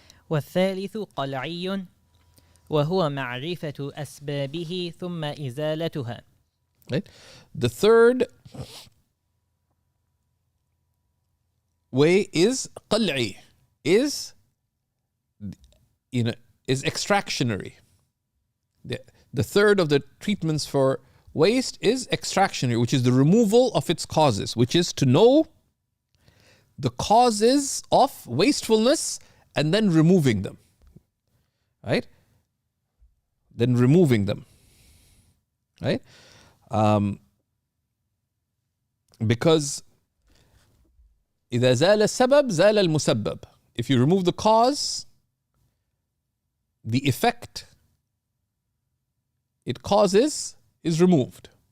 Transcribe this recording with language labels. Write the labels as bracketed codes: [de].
[ar] والثالث قلعي وهو معرفة أسبابه ثم إزالتها. [en] Right? The third way is قلعي, is extractionary. The third of the treatments for waste is extractionary, which is the removal of its causes, which is to know the causes of wastefulness and then removing them. Right? Then removing them. Right? Because [ar] إذا زال السبب زال المسبب. [en] If you remove the cause, the effect it causes is removed.